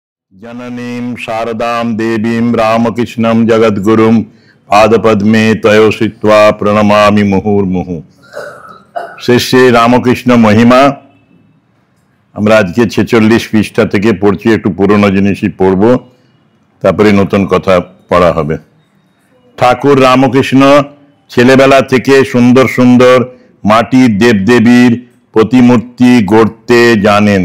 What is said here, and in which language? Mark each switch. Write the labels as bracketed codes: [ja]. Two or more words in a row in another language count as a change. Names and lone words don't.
[sa] जननीं शारदां देवीं रामकृष्णं जगद्गुरुं पादपद्मे तयोषित्वा प्रणमामि मुहुर्मुहु। [bn] শ্রী শ্রী রামকৃষ্ণ মহিমা আমরা আজকে 46 পৃষ্ঠা থেকে পড়ছি। একটু পুরনো জিনিসই পড়ব, তারপরে নতুন কথা পড়া হবে। ঠাকুর রামকৃষ্ণ ছেলেবেলা থেকে সুন্দর সুন্দর মাটির দেবদেবীর প্রতিমূর্তি গড়তে জানেন।